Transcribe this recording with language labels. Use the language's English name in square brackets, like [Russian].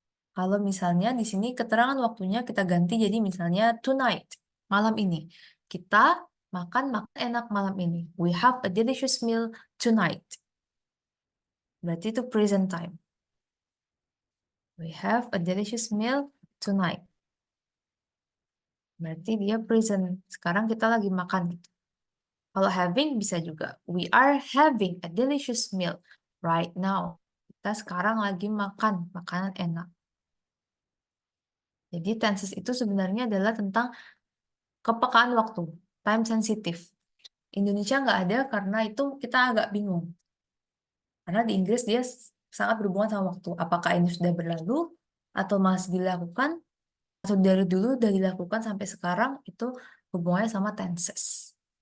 [Indonesian] Kalau misalnya di sini keterangan waktunya kita ganti jadi misalnya tonight, malam ini. Kita makan enak malam ini. [English] We have a delicious meal tonight. [Indonesian] Berarti itu [English] present time. We have a delicious meal tonight. [Indonesian] Berarti dia present. Sekarang kita lagi makan. Kalau having bisa juga. [English] We are having a delicious meal right now. [Indonesian] Kita sekarang lagi makan makanan enak. Jadi tenses itu sebenarnya adalah tentang kepekaan waktu, [English] time sensitive. [Indonesian] Indonesia nggak ada karena itu kita agak bingung. Karena di Inggris dia sangat berhubungan sama waktu. Apakah ini sudah berlalu atau masih dilakukan atau dari dulu sudah dilakukan sampai sekarang itu hubungannya sama tenses.